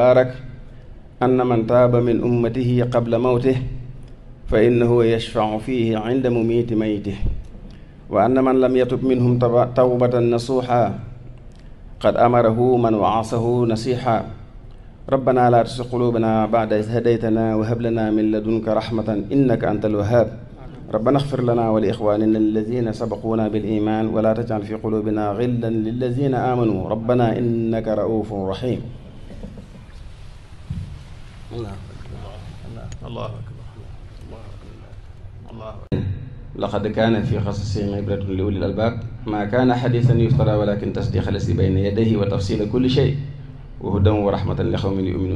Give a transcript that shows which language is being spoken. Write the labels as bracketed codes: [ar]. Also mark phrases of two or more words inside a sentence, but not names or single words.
[ar] بارك أن من تاب من أمته قبل موته فإنه يشفع فيه عند مميت ميته وأن من لم يتب منهم توبة نصوحا قد أمره من واساه نصيحة ربنا لا تزغ قلوبنا بعد إذ هديتنا وهب لنا من لدنك رحمة إنك أنت الوهاب ربنا اغفر لنا ولإخواننا الذين سبقونا بالإيمان ولا تجعل في قلوبنا غلا للذين آمنوا ربنا إنك رءوف رحيم. لقد كان في قصصهم عبرة لأولي الألباب ما كان حديثا يفترى ولكن تصديق الذي بين يديه وتفصيل كل شيء وهدى ورحمة لقوم يؤمنون